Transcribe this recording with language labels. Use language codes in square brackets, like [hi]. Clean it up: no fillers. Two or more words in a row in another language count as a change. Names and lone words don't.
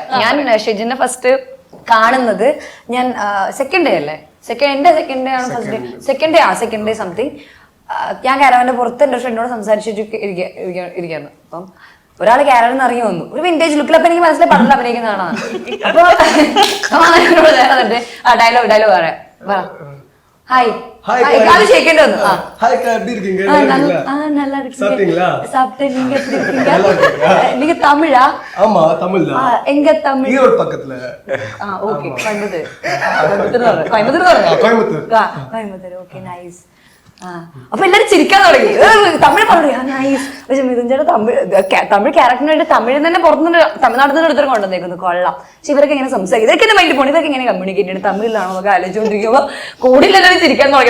[ml] ഞാൻ ഷെജിനെ ഫസ്റ്റ് കാണുന്നത് ഞാൻ [en] second day [ml] അല്ലേ, [en] second day [ml] ആണ് [en] first day, second day something. [ml] ഞാൻ കാരവന്റെ പുറത്ത് എൻ്റെ ഫ്രണ്ടിനോട് സംസാരിച്ചിട്ട് ഇരിക്കുന്നു. അപ്പം ഒരാൾ കാരവനിൽ നിന്ന് ഇറങ്ങി വന്നു, ഒരു വിന്റേജ് ലുക്കിൽ. അപ്പൊ എനിക്ക് മനസ്സിലായി പടത്തിൽ അഭിനയിക്കുന്നതാണ്. അപ്പൊ ഡയലോഗ് പറയാം. [ta] ஹாய் Hi, ஹாய் கால் ஷேக்கேண்ட் வந்து ஹாய் அக்கா, எப்படி இருக்கீங்க? நல்லா இருக்கீங்க. சாப்பிட்டீங்களா? சாப்பிட்டேன். நீங்க எப்படி இருக்கீங்க? நீங்க தமிழா? ஆமா, தமிழ் தான். எங்க தமிழ்? ஈரோடு பக்கத்துல. ஓகே. கோயம்புத்தூர் கோயம்புத்தூர். [en] okay nice. [ml] അപ്പൊ എല്ലാരും ചിരിക്കാൻ തുടങ്ങി. തമിഴ് പറയാ നൈസ്. പക്ഷെ മിഥുൻ ചേട്ടാ തമിഴ് ക്യാരക്ടറിന് വേണ്ടി തമിഴിൽ തന്നെ പുറത്തുനിന്ന് തമിഴ്നാട്ടിൽ നിന്ന് എടുത്തിട്ട് കൊണ്ടുവന്നേക്കുന്നു. കൊള്ളാം. പക്ഷെ ഇവരൊക്കെ എങ്ങനെ സംസാരിക്കും? ഇതൊക്കെ എന്നെ മൈൻഡ് പോണി. ഇതൊക്കെ എങ്ങനെ കമ്മ്യൂണിക്കേറ്റ് ചെയ്യണം? തമിഴിലാണോ എന്നൊക്കെ ആലോചിച്ചുകൊണ്ടിരിക്കുമ്പോ കൂടുതൽ എല്ലാവരും ചിരിക്കാൻ തുടങ്ങി.